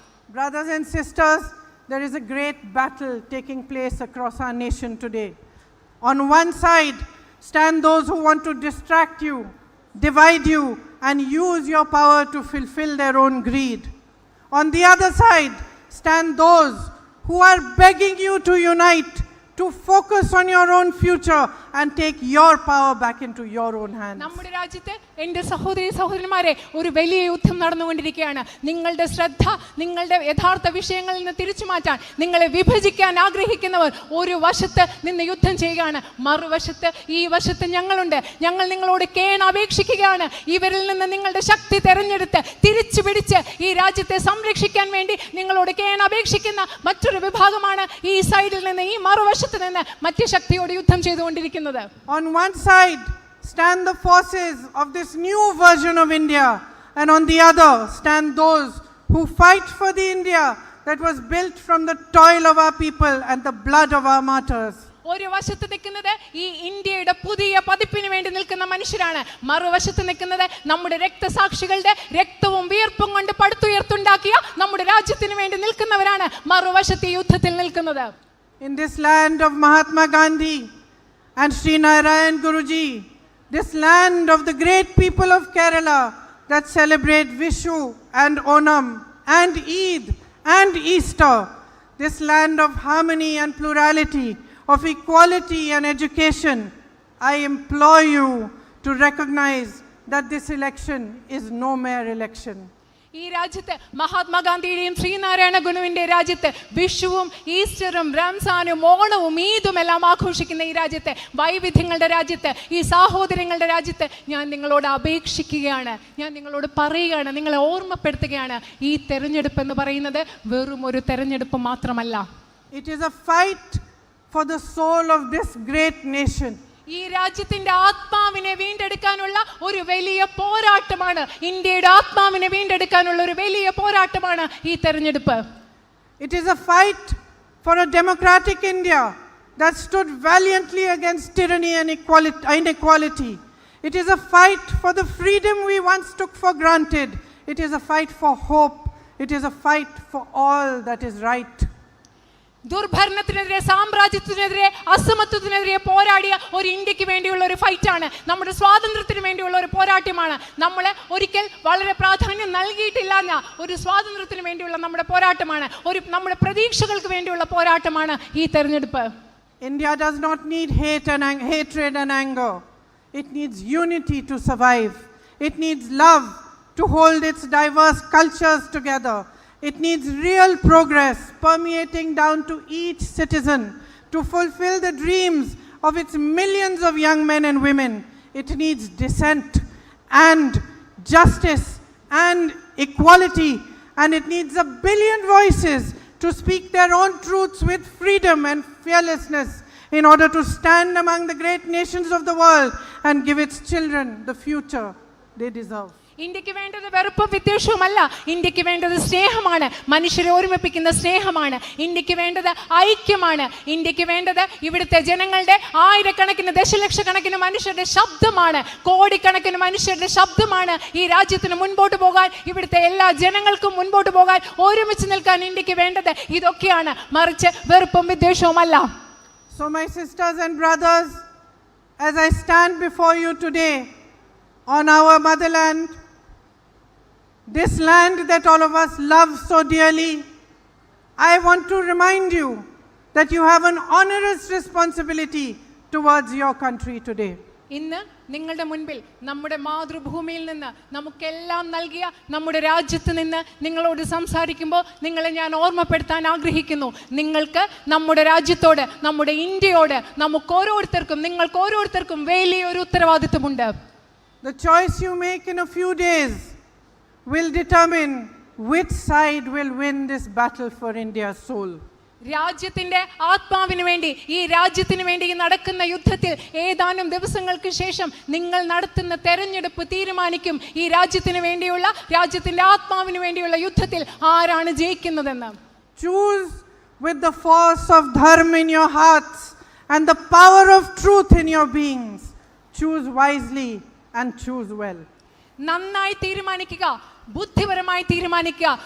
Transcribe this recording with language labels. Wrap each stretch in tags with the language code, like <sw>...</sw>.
<en>Brothers and sisters, there is a great battle taking place across our nation today. On one side stand those who want to distract you, divide you and use your power to fulfill their own greed. On the other side stand those who are begging you to unite, to focus on your own future and take your power back into your own hands.</en> <ml>നമ്മുടെ രാജ്യത്ത് എൻ്റെ സഹോദരി സഹോദരന്മാരെ ഒരു വലിയ യുദ്ധം നടന്നുകൊണ്ടിരിക്കുകയാണ്. നിങ്ങളുടെ ശ്രദ്ധ നിങ്ങളുടെ യഥാർത്ഥ വിഷയങ്ങളിൽ നിന്ന് തിരിച്ചു മാറ്റാൻ, നിങ്ങളെ വിഭജിക്കാൻ ആഗ്രഹിക്കുന്നവർ ഒരു വശത്ത് നിന്ന് യുദ്ധം ചെയ്യുകയാണ്. മറുവശത്ത്, ഈ വശത്ത് ഞങ്ങളുണ്ട്. ഞങ്ങൾ നിങ്ങളോട് അപേക്ഷിക്കുകയാണ്, ഇവരിൽ നിന്ന് നിങ്ങളുടെ ശക്തി തെരഞ്ഞെടുത്ത് തിരിച്ചു പിടിച്ച് ഈ രാജ്യത്തെ സംരക്ഷിക്കാൻ വേണ്ടി നിങ്ങളോട് അപേക്ഷിക്കുന്ന മറ്റൊരു വിഭാഗമാണ് ഈ സൈഡിൽ നിന്ന്, ഈ മറുവശത്ത് നിന്ന് മറ്റു ശക്തിയോട് യുദ്ധം ചെയ്തുകൊണ്ടിരിക്കുന്നത്.</ml> <en>On one side stand the forces of this new version of India, and on the other stand those who fight for the India that was built from the toil of our people and the blood of our martyrs.</en> <ml>ഒരു വശത്ത് നിൽക്കുന്നത് ഈ ഇന്ത്യയുടെ പുതിയ പതിപ്പിന് വേണ്ടി നിൽക്കുന്ന മനുഷ്യരാണ്. മറുവശത്ത് നിൽക്കുന്നത് നമ്മുടെ രക്തസാക്ഷികളുടെ രക്തവും വിയർപ്പും കൊണ്ട് പടുത്തുയർത്തുണ്ടാക്കിയ നമ്മുടെ രാജ്യത്തിന് വേണ്ടി നിൽക്കുന്നവരാണ് മറുവശത്ത് ഈ യുദ്ധത്തിൽ നിൽക്കുന്നത്.</ml> <en>In this land of Mahatma Gandhi and Sri Narayan Guruji, this land of the great people of Kerala that celebrate Vishu and Onam and Eid and Easter, this land of harmony and plurality, of equality and education, I implore you to recognize that this election is no mere election.</en> <ml>ഈ രാജ്യത്ത് മഹാത്മാഗാന്ധിയുടെയും ശ്രീനാരായണ ഗുരുവിൻ്റെ രാജ്യത്ത് വിഷുവും ഈസ്റ്ററും റംസാനും ഓണവും ഈദും എല്ലാം ആഘോഷിക്കുന്ന ഈ രാജ്യത്ത്, വൈവിധ്യങ്ങളുടെ രാജ്യത്ത്, ഈ സാഹോദര്യങ്ങളുടെ രാജ്യത്ത് ഞാൻ നിങ്ങളോട് അപേക്ഷിക്കുകയാണ്, ഞാൻ നിങ്ങളോട് പറയുകയാണ്, നിങ്ങളെ ഓർമ്മപ്പെടുത്തുകയാണ്, ഈ തെരഞ്ഞെടുപ്പ് എന്ന് പറയുന്നത് വെറും ഒരു തെരഞ്ഞെടുപ്പ് മാത്രമല്ല.</ml> <en>It is a fight for the soul of this great nation.</en> <ml>ഈ രാജ്യത്തിന്റെ ആത്മാവിനെ വീണ്ടെടുക്കാനുള്ള ഒരു വലിയ പോരാട്ടമാണ്, ഇന്ത്യയുടെ ആത്മാവിനെ വീണ്ടെടുക്കാനുള്ള ഒരു വലിയ പോരാട്ടമാണ് ഈ തെരഞ്ഞെടുപ്പ്.</ml> <en>It is a fight for a democratic India that stood valiantly against tyranny and inequality. It is a fight for the freedom we once took for granted. It is a fight for hope It is a fight for all that is right.</en> <ml>ദുർഭരണത്തിനെതിരെ, സാമ്രാജ്യത്തിനെതിരെ, അസമത്വത്തിനെതിരെ പോരാടിയ ഒരു ഇന്ത്യക്ക് വേണ്ടിയുള്ള ഒരു ഫൈറ്റാണ്. നമ്മുടെ സ്വാതന്ത്ര്യത്തിന് വേണ്ടിയുള്ള ഒരു പോരാട്ടമാണ്. നമ്മൾ ഒരിക്കൽ വളരെ പ്രാധാന്യം നൽകിയിട്ടില്ലാഞ്ഞ ഒരു സ്വാതന്ത്ര്യത്തിന് വേണ്ടിയുള്ള നമ്മുടെ പോരാട്ടമാണ്. നമ്മുടെ പ്രതീക്ഷകൾക്ക് വേണ്ടിയുള്ള പോരാട്ടമാണ് ഈ തെരഞ്ഞെടുപ്പ്.</ml> <en>India does not need hatred and anger. It needs unity to survive. It needs love to hold its diverse cultures together. It needs real progress permeating down to each citizen to fulfill the dreams of its millions of young men and women. It needs dissent and justice and equality, and it needs a billion voices to speak their own truths with freedom and fearlessness in order to stand among the great nations of the world and give its children the future they deserve.</en> <ml>ഇന്ത്യക്ക് വേണ്ടത് വെറുപ്പും വിദ്വേഷവുമല്ല. ഇന്ത്യക്ക് വേണ്ടത് സ്നേഹമാണ്, മനുഷ്യരെ ഒരുമിപ്പിക്കുന്ന സ്നേഹമാണ്. ഇന്ത്യക്ക് വേണ്ടത് ഐക്യമാണ്. ഇന്ത്യക്ക് വേണ്ടത് ഇവിടുത്തെ ജനങ്ങളുടെ ആയിരക്കണക്കിന് ദശലക്ഷക്കണക്കിന് മനുഷ്യരുടെ ശബ്ദമാണ്, കോടിക്കണക്കിന് മനുഷ്യരുടെ ശബ്ദമാണ്. ഈ രാജ്യത്തിന് മുൻപോട്ട് പോകാൻ, ഇവിടുത്തെ എല്ലാ ജനങ്ങൾക്കും മുൻപോട്ട് പോകാൻ, ഒരുമിച്ച് നിൽക്കാൻ ഇന്ത്യക്ക് വേണ്ടത് ഇതൊക്കെയാണ്, മറിച്ച് വെറുപ്പും വിദ്വേഷവുമല്ല.</ml> <en>So my sisters and brothers, as I stand before you today on our motherland, this land that all of us love so dearly, I want to remind you that you have an onerous responsibility towards your country today.</en> <ml>ഇന്ന് നിങ്ങളുടെ മുൻപിൽ നമ്മുടെ മാതൃഭൂമിയിൽ നിന്ന് നമുക്കെല്ലാം നൽകിയ നമ്മുടെ രാജ്യത്ത് നിന്ന് നിങ്ങളോട് സംസാരിക്കുമ്പോൾ നിങ്ങളെ ഞാൻ ഓർമ്മപ്പെടുത്താൻ ആഗ്രഹിക്കുന്നു. നിങ്ങൾക്ക് നമ്മുടെ രാജ്യത്തോട്, നമ്മുടെ ഇന്ത്യയോട്, നമുക്ക് ഓരോരുത്തർക്കും വലിയൊരു ഉത്തരവാദിത്വമുണ്ട്.</ml> <en>The choice you make in a few days will determine which side will win this battle for India's soul.</en> <ml>രാജ്യത്തിന്റെ ആത്മാവിന് വേണ്ടി, ഈ രാജ്യത്തിന് വേണ്ടി നടക്കുന്ന യുദ്ധത്തിൽ ഏതാനും ദിവസങ്ങൾക്ക് ശേഷം നിങ്ങൾ നടത്തുന്ന തെരഞ്ഞെടുപ്പ് തീരുമാനിക്കും ഈ രാജ്യത്തിന് വേണ്ടിയുള്ള, രാജ്യത്തിന്റെ ആത്മാവിന് വേണ്ടിയുള്ള യുദ്ധത്തിൽ ആരാണ് ജയിക്കുന്നതെന്ന്.</ml> <en>Choose with the force of dharma in your hearts and the power of truth in your beings. Choose wisely and choose well.</en> <ml>നന്നായി തീരുമാനിക്കുക, ബുദ്ധിപരമായി തീരുമാനിക്കുക.</ml>